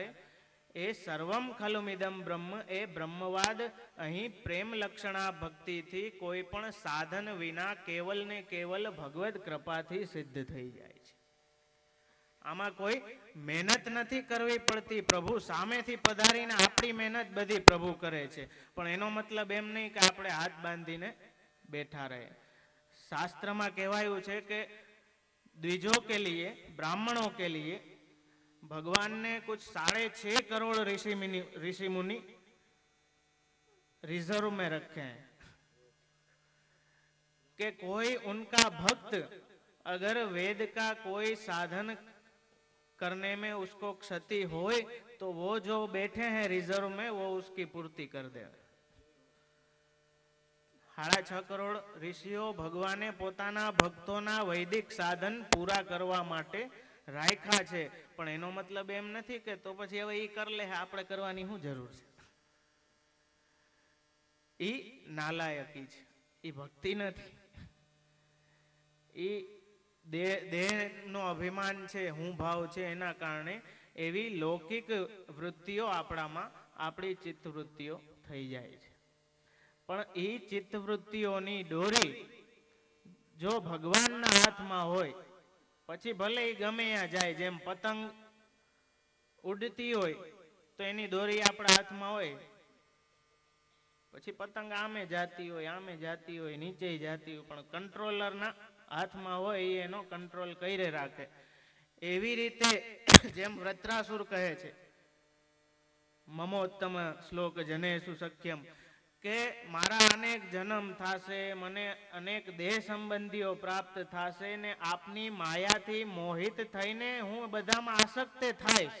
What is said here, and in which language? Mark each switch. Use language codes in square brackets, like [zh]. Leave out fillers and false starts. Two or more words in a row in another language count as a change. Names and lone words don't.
[gu] એ [sa] સર્વમ ખલુમિદમ બ્રહ્મ, [gu] એ બ્રહ્મવાદ અહીં પ્રેમ લક્ષણા ભક્તિથી કોઈ પણ સાધન વિના કેવલ ને કેવલ ભગવદ કૃપાથી સિદ્ધ થઈ જાય છે. આમાં કોઈ મહેનત નથી કરવી પડતી. પ્રભુ સામેથી પધારીને આપણી મહેનત બધી પ્રભુ કરે છે, પણ એનો મતલબ એમ નહીં કે આપણે હાથ બાંધીને બેઠા રહે. [hi] શાસ્ત્રમાં કહેવાયું છે કે द्विजों के लिए, ब्राह्मणों के लिए भगवान ने कुछ 6.5 करोड़ ऋषि मुनि रिजर्व में रखे हैं कि कोई उनका भक्त अगर वेद का कोई साधन करने में उसको क्षति होए तो वो जो बैठे हैं रिजर्व में वो उसकी पूर्ति कर दे. [gu] 6.5 કરોડ ઋષિઓ ભગવાને પોતાના ભક્તોના વૈદિક સાધન પૂરા કરવા માટે રાખ્યા છે, પણ એનો મતલબ એમ નથી કે તો પછી હવે ઈ [hi] कर ले, [gu] આપણે કરવાની શું જરૂર છે. ઈ નાલાયકી છે, ઈ ભક્તિ નથી. ઈ દેહનો અભિમાન છે, હું ભાવ છે, એના કારણે એવી લૌકિક વૃત્તિઓ આપણામાં આપણી ચિત્તવૃત્તિઓ થઈ જાય છે. પણ ઈ ચિત્તવૃત્તિઓની દોરી જો ભગવાનના હાથમાં હોય પછી ભલે ઈ ગમે ત્યાં જાય. જેમ પતંગ ઉડતી હોય તો એની દોરી આપણા હાથમાં હોય, પછી પતંગ આમે જાતી હોય, આમે જાતી હોય, નીચે જાતી હોય, પણ કંટ્રોલરના હાથમાં હોય એ એનો કંટ્રોલ કરી રાખે. એવી રીતે જેમ વૃત્રાસુર કહે છે [sa] મમોત્તમ શ્લોક જનેસુ સખ્યમ, [gu] કે મારા અનેક જન્મ થાશે, મને અનેક દેહ સંબંધીઓ પ્રાપ્ત થાશે ને આપની માયાથી મોહિત થઈને હું બધામાં આસક્ત થાઈશ.